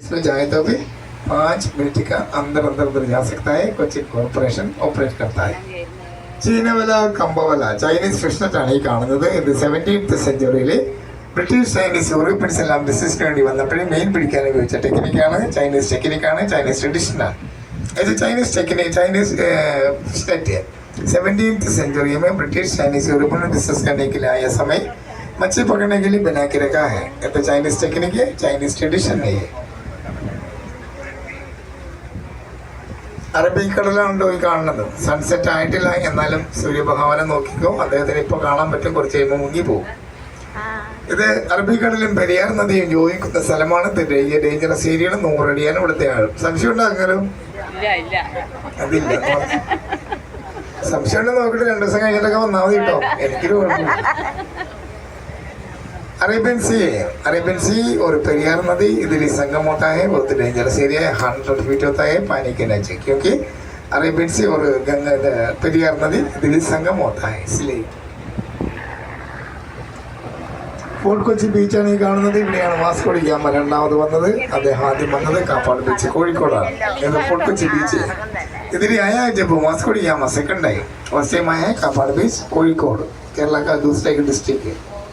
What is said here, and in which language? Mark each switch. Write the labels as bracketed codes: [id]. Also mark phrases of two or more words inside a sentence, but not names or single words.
[hi] इसमें जाए तो भी 5 मिनट का अंदर अंदर उधर जा सकता है. कोचिन कॉर्पोरेशन ऑपरेट करता है. [ml] ചീനവല കമ്പവല ചൈനീസ് ഫിഷ്നെറ്റാണ് ഈ കാണുന്നത്. ഇത് 17th സെഞ്ച്വറിയിൽ ബ്രിട്ടീഷ് ചൈനീസ് യൂറോപ്യൻസ് എല്ലാം ബിസിനസ്സിന് വേണ്ടി വന്നപ്പോഴേ മെയിൻ പിടിക്കാൻ ഉപയോഗിച്ച ടെക്നിക്കാണ്. ചൈനീസ് ടെക്നിക്കാണ്, ചൈനീസ് ട്രഡിഷനാണ്. ഇത് ചൈനീസ് ടെക്നിक [hi] चाइनीज फिशनेट है. 17th सेंचुरी में ब्रिटिश चाइनीज यूरोपियन बिजनेस करने के लिए आया समय मच्छी पकड़ने के लिए बना के रखा है. तो चाइनीज टेक्निक है, चाइनीज ट्रेडिशन नहीं है. [ml] അറബിക്കടലാണല്ലോ ഈ കാണുന്നത്. സൺസെറ്റ് ആയിട്ടില്ല, എന്നാലും സൂര്യഭഗവാനെ നോക്കിക്കോ, അദ്ദേഹത്തിന് ഇപ്പോൾ കാണാൻ പറ്റും. കുറച്ച് കഴിയുമ്പോൾ മുങ്ങിപ്പോകും. ഇത് അറബിക്കടലും പെരിയാർ നദിയും യോജിക്കുന്ന സ്ഥലമാണ്. ഇത് ഡേഞ്ചറസ് ഏരിയയാണ്. 100 അടിയാണ് ഇവിടുത്തെ ആഴം. സംശയം ഉണ്ടാക്കാലും അതില്ല. സംശയം ഉണ്ടെന്ന് നോക്കിയിട്ട് 2 ദിവസം കഴിഞ്ഞിട്ടൊക്കെ വന്നാൽ മതി കേട്ടോ. എനിക്കൊരു കുഴപ്പമില്ല. [hi] अरेबियन सी और पेरियार नदी इधर ही संगम होता है. बहुत डेंजरस एरिया है. 100 फीट होता है पानी के नीचे, क्योंकि अरेबियन सी और गंगा पेरियार नदी इधर ही संगम होता है. [ml] इसलिए ഫോർട്ട് കൊച്ചി ബീച്ചാണ് ഈ കാണുന്നത്. ഇവിടെയാണ് വാസ്കോ ഡി ഗാമ രണ്ടാമത് വന്നത്. അദ്ദേഹം ആദ്യം വന്നത് കാപ്പാട് ബീച്ച് കോഴിക്കോടാണ്. ഫോർട്ട് കൊച്ചി ബീച്ച് ഇതിൽ [hi] आया जब वास्को डी गामा सेकंड आई. फर्स्ट टाइम आया है कापाड़ बीच कोഴിക്കോട്, केरला का दूसरा एक डिस्ट्रिक्ट है.